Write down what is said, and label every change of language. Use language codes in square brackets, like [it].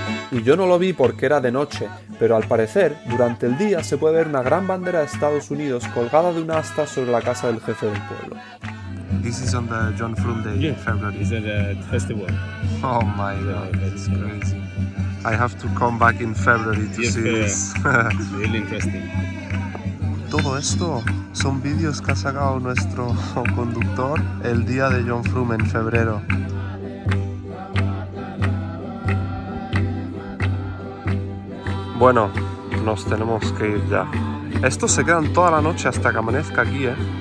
[es] Y yo no lo vi porque era de noche, pero al parecer, durante el día se puede ver una gran bandera de Estados Unidos colgada de un asta sobre la casa del jefe del pueblo. [en] This is on the John Frum Day in February. It's a festival. Oh my god, that's crazy. I have to come back in February to see this. It's really interesting. [es] Todo esto son vídeos que ha sacado nuestro conductor el día de John Frum en febrero. Bueno, nos tenemos que ir ya. Estos se quedan toda la noche hasta que amanezca aquí, ¿eh?